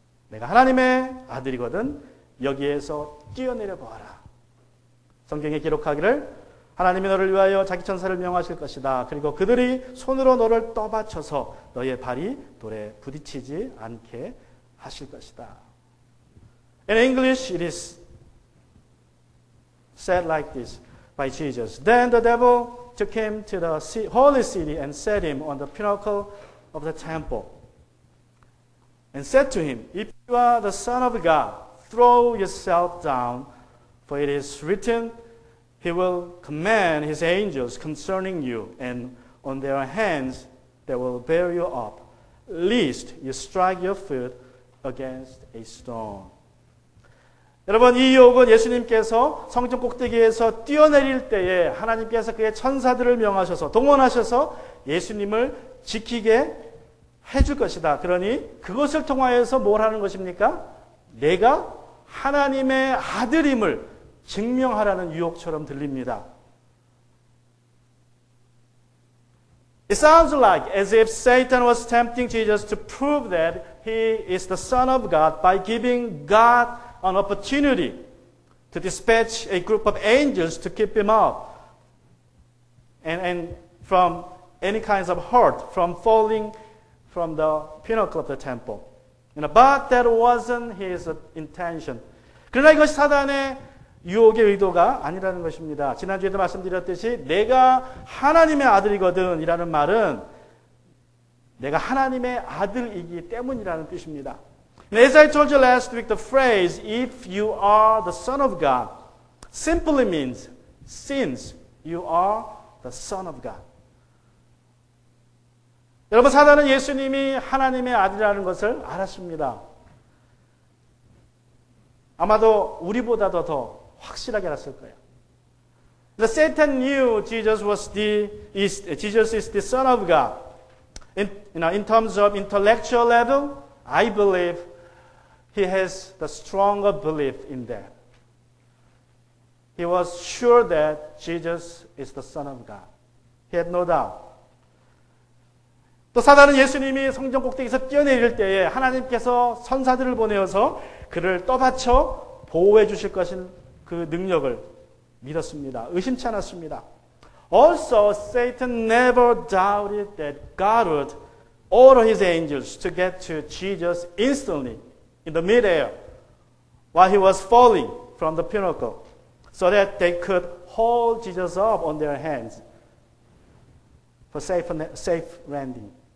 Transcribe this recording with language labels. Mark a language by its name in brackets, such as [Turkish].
[Korean] 내가 하나님의 아들이거든 여기에서 뛰어내려 보아라. 성경에 기록하기를 하나님이 너를 위하여 자기 천사를 명하실 것이다. 그리고 그들이 손으로 너를 떠받쳐서 너의 발이 돌에 부딪히지 않게 하실 것이다. [English] In English it is said like this by Jesus. Then the devil took him to the holy city and set him on the pinnacle of the temple and said to him, "If you are the Son of God, throw yourself down, for it is written, He will command His angels concerning you, and on their hands they will bear you up, lest you strike your foot against a stone." [Korean] 여러분, 이 유혹은 예수님께서 성전 꼭대기에서 뛰어내릴 때에 하나님께서 그의 천사들을 명하셔서 동원하셔서 예수님을 지키게 해줄 것이다. 그러니 그것을 통하여서 뭘 하는 것입니까? 내가 하나님의 아들임을 증명하라는 유혹처럼 들립니다. [English] It sounds like as if Satan was tempting Jesus to prove that He is the Son of God by giving God an opportunity to dispatch a group of angels to keep him up and from any kinds of hurt, from falling from the pinnacle of the temple. But that wasn't his intention. [Korean] 그러나 이것이 사단의 유혹의 의도가 아니라는 것입니다. 지난주에도 말씀드렸듯이 내가 하나님의 아들이거든 이라는 말은 내가 하나님의 아들이기 때문이라는 뜻입니다. [English] As I told you last week, the phrase if you are the son of God simply means since you are the son of God. [Korean] 여러분, 사단은 예수님이 하나님의 아들이라는 것을 알았습니다. 아마도 우리보다도 더 확실하게 알았을 거예요. [English] The Satan knew Jesus is the Son of God. In terms of intellectual level, I believe he has the stronger belief in that. He was sure that Jesus is the Son of God. He had no doubt. [Korean] 또 사단은 예수님이 성전 꼭대기에서 뛰어내릴 때에 하나님께서 선사들을 보내어서 그를 떠받쳐 보호해 주실 것인 그 능력을 믿었습니다. 의심치 않았습니다. [English] Also, Satan never doubted that God would order his angels to get to Jesus instantly in the midair while he was falling from the pinnacle so that they could hold Jesus up on their hands for safe landing.